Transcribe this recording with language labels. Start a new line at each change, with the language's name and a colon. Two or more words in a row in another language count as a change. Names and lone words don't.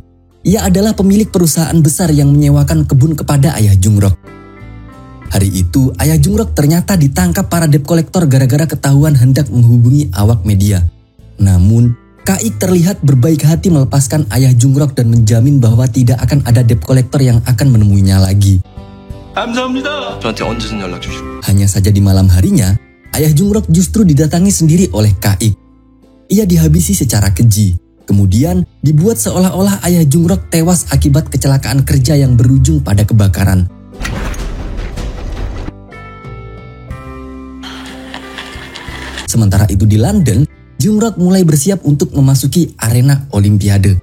Indonesian: Ia adalah pemilik perusahaan besar yang menyewakan kebun kepada ayah Jung-rok. Hari itu, ayah Jung-rok ternyata ditangkap para
English: debt collector
Indonesian: gara-gara ketahuan hendak menghubungi awak media. Namun, Ka-ik terlihat berbaik hati melepaskan ayah Jung-rok dan menjamin bahwa tidak akan ada
English: debt collector
Indonesian: yang akan menemuinya lagi.
Korean: 감사합니다. 저한테 언제든 연락 주시고.
Indonesian: Hanya saja di malam harinya, ayah Jung-rok justru didatangi sendiri oleh Ka-ik. Ia dihabisi secara keji. Kemudian dibuat seolah-olah ayah Jung-rok tewas akibat kecelakaan kerja yang berujung pada kebakaran. Sementara itu di London, Jung-rok mulai bersiap untuk memasuki arena Olimpiade.